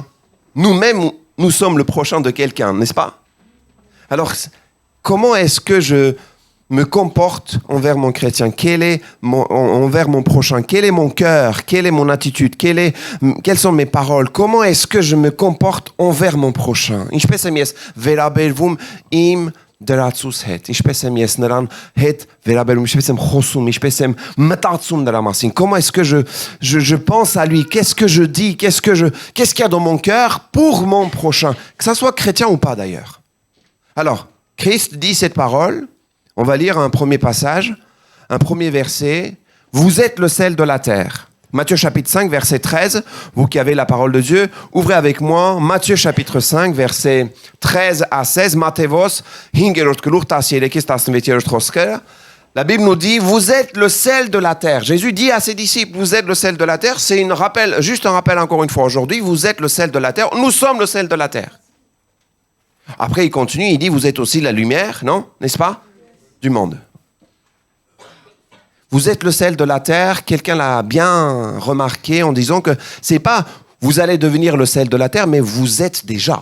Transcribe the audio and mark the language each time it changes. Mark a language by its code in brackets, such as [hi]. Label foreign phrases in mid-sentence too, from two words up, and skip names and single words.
[fr] Nous-mêmes, nous sommes le prochain de quelqu'un, n'est-ce pas? Alors, comment est-ce que je me comporte envers mon chrétien, envers mon prochain, quel est mon cœur, quelle est mon attitude, quelles sont mes paroles, comment est-ce que je me comporte envers mon prochain. [hy] Ինչպես եմ ես վերաբերվում իմ դրացուց հետ, ինչպես եմ ես նրան հետ վերաբերվում, ինչպես եմ խոսում, ինչպես եմ մտածում նրա մասին, [fr] comment est-ce que je pense à lui, qu'est-ce que je dis, qu'est-ce qu'il y a dans mon cœur pour mon prochain, que ça soit chrétien ou pas d'ailleurs. Alors, Christ dit cette parole. On va lire un premier passage, un premier verset. Vous êtes le sel de la terre. Matthieu chapitre 5, verset 13. Vous qui avez la parole de Dieu, ouvrez avec moi Matthieu chapitre 5, verset 13 à 16. Matthévos, [hy] 5-րդ գլուխ 13-ից 16-րդ խոսքը, [fr] La Bible nous dit, vous êtes le sel de la terre. Jésus dit à ses disciples, vous êtes le sel de la terre. C'est juste un rappel encore une fois aujourd'hui, vous êtes le sel de la terre. Nous sommes le sel de la terre. Après, il continue, il dit, vous êtes aussi la lumière, non? N'est-ce pas? Du monde. Vous êtes le sel de la terre. Quelqu'un l'a bien remarqué en disant que c'est pas, vous allez devenir le sel de la terre, mais vous êtes déjà.